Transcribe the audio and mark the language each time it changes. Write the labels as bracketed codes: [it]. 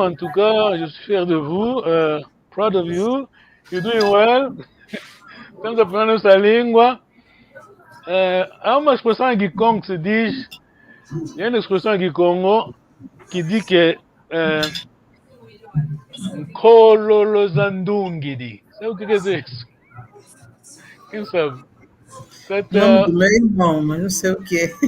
[fr] En tout cas, je suis fier de vous. [en] Proud of you. You're doing well. [pt] Estamos aprendendo essa língua. Há uma expressão em Kikongo que se diz. [fr] Il y a une expression en Kikongo qui dit que Nkololo Zandungidi. [pt] Sabe o que quer dizer isso? Quem sabe? Nome do meu irmão, mas não sei o que é.